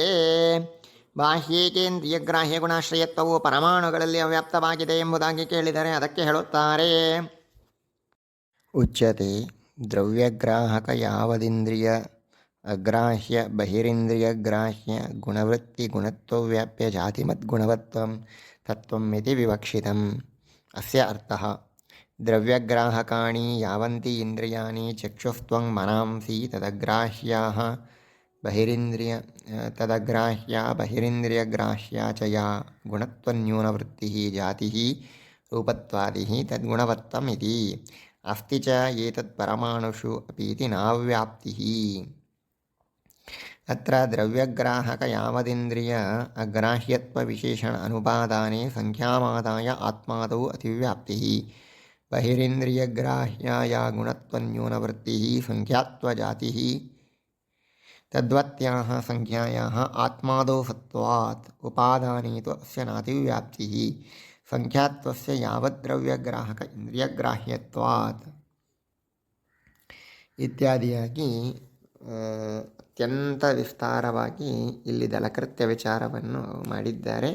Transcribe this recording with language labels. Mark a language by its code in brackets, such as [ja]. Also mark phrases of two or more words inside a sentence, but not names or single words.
[kn] ಬಾಹ್ಯೇಕೇಂದ್ರಿಯಗ್ರಾಹ್ಯ ಗುಣಾಶ್ರಯತ್ವವು ಪರಮಾಣುಗಳಲ್ಲಿ ಅವ್ಯಾಪ್ತವಾಗಿದೆ ಎಂಬುದಾಗಿ ಕೇಳಿದರೆ ಅದಕ್ಕೆ ಹೇಳುತ್ತಾರೆ, [sa] ಉಚ್ಯತೆ ದ್ರವ್ಯಗ್ರಾಹಕ ಯಾವದಿಂದ್ರಿಯ ಅಗ್ರಾಹ್ಯ ಬಹಿರಿಂದ್ರಿಯಗ್ರಾಹ್ಯ ಗುಣವೃತ್ತಿ ಗುಣತ್ವವ್ಯಾಪ್ಯ ಜಾತಿಮದ್ಗುಣವತ್ವಂ ತತ್ವಂ ಇತಿ ವಿವಕ್ಷಿತಂ. ಅಸ್ಯ ಅರ್ಥಃ ದ್ರವ್ಯಗ್ರಾಹಕಾಣಿ ಯಾವಂತಿ ಇಂದ್ರಿಯಾಣಿ ಚಕ್ಷುಸ್ತ್ವಂ ಮನಾಂಸಿ ತದಗ್ರಾಹ್ಯಾ ಬಹಿರಿಂದ್ರಿಯಗ್ರಾಹ್ಯಾ ಚ ಯಾ ಗುಣತ್ವನ್ಯೂನವೃತ್ತಿ ಜಾತಿ ರೂಪತ್ವಾದಿ ತದ್ಗುಣವತ್ವಂ ಇತಿ. ಅಸ್ತಿ ಚ ಏತತ್ ಪರಮಾಣುಷು ಅಪೀತಿ ನಾವ್ಯಾಪ್ತಿ. ಅತ್ರ ದ್ರವ್ಯಗ್ರಾಹಕ ಯಾವದಿಂದ್ರಿಯ ಅಗ್ರಾಹ್ಯತ್ವ ವಿಶೇಷಣ ಅನುಪಾದಾನೆ ಸಂಖ್ಯಾಮಾದಾಯ ಆತ್ಮಾದೌ ಅತಿವ್ಯಾಪ್ತಿ. ಬಹಿರಿಂದ್ರಿಯಗ್ರಾಹ್ಯಾಯ ಗುಣತ್ವನ್ಯೂನವೃತ್ತಿ ಸಂಖ್ಯಾತ್ವಜಾತಿ ತದ್ವತ್ಯಾಹ ಸಂಖ್ಯಾಯಾಹ ಆತ್ಮಾದೌ ಸತ್ವಾತ್ ಉಪಾದಾನೇ ತು ಅಸ್ಯ ನಾತಿವ್ಯಾಪ್ತಿ ಸಂಖ್ಯಾತ್ವಸ್ಯ ಯಾವದ್ದ್ರವ್ಯಗ್ರಾಹಕ ಇಂದ್ರಿಯಗ್ರಾಹ್ಯತ್ವಾತ್ [kn] ಇತ್ಯಾದಿಯಾಗಿ ಅತ್ಯಂತ ವಿಸ್ತಾರವಾಗಿ ಇಲ್ಲಿ ದಲಕೃತ್ಯ ವಿಚಾರವನ್ನು ಮಾಡಿದ್ದಾರೆ.